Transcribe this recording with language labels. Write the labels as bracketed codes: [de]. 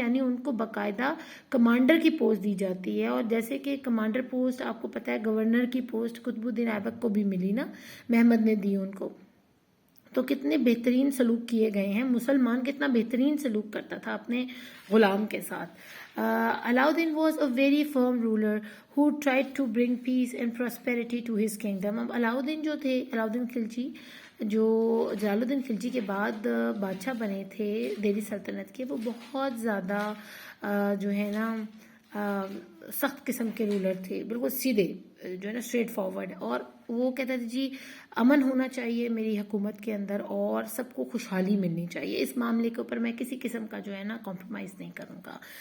[ur] یعنی ان کو باقاعدہ کمانڈر کی پوسٹ دی جاتی ہے، اور جیسے کہ کمانڈر پوسٹ آپ کو پتہ ہے گورنر کی پوسٹ قطب الدین ایبک کو بھی ملی نا، محمد نے دی ان کو. تو کتنے بہترین سلوک کیے گئے ہیں. مسلمان کتنا بہترین سلوک کرتا تھا اپنے غلام کے ساتھ. [en] Alauddin was a very firm ruler who tried to bring peace and prosperity to his kingdom. [ur] اب علاؤدین جو تھے، علاؤدین خلجی جو جلال الدین خلجی کے بعد بادشاہ بنے تھے دہلی سلطنت کے، وہ بہت زیادہ جو ہے نا سخت قسم کے رولر تھے، بالکل سیدھے جو ہے نا اسٹریٹ فارورڈ. اور وہ کہتا تھا جی امن ہونا چاہیے میری حکومت کے اندر اور سب کو خوشحالی ملنی چاہیے، اس معاملے کے اوپر میں کسی قسم کا جو ہے نا کمپرومائز نہیں کروں گا.